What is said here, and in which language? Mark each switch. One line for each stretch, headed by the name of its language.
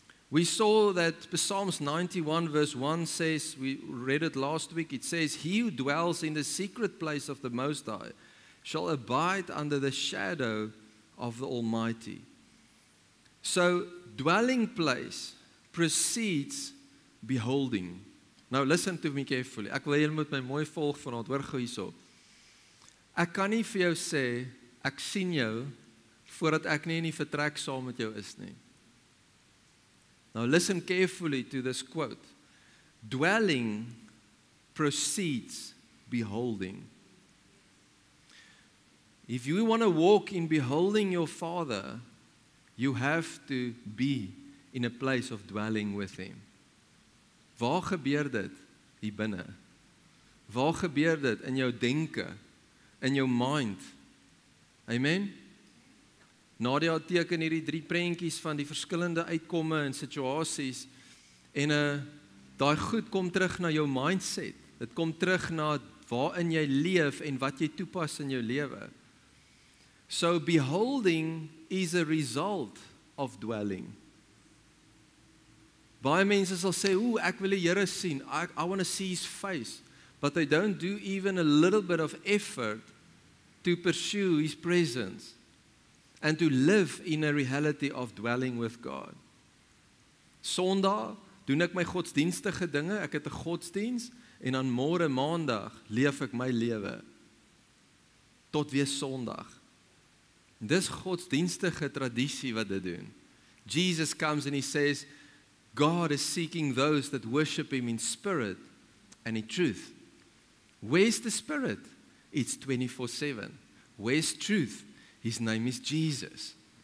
English: We saw that Psalms 91 verse 1 says, we read it last week, it says, he who dwells in the secret place of the Most High shall abide under the shadow of the Almighty. So, dwelling place precedes beholding. Now listen to me carefully.
Afrikaans: Ek wil julle moet my mooi volg vanaand, hoor gou hierso. Ek kan nie vir jou sê, ek sien jou, voordat ek nie in die vertrek saam met jou is nie.
English: Now listen carefully to this quote. Dwelling precedes beholding. If you want to walk in beholding your Father, you have to be in a place of dwelling with Him.
Afrikaans: Waar gebeur dit? Hier binne. Waar gebeur dit? In jou denke, in jou mind. Amen? Nadia teken hierdie 3 prentjies van die verskillende uitkomme en situasies en daai goed kom terug na jou mindset. Dit kom terug na waarin jy leef en wat jy toepas in jou lewe.
English: So beholding is a result of dwelling.
Afrikaans: Baie mense sal sê, ek wil die Here sien.
English: I want to see His face. But they don't do even a little bit of effort to pursue His presence. And to live in a reality of dwelling with God.
Afrikaans: Sondag doen ek my godsdienstige dinge, ek het 'n godsdiens en dan môre maandag leef ek my lewe tot weer Sondag. En dis godsdienstige tradisie wat dit doen.
English: Jesus comes and He says, God is seeking those that worship Him in spirit and in truth. Where's the spirit? It's 24/7. Where's truth? His name is Jesus.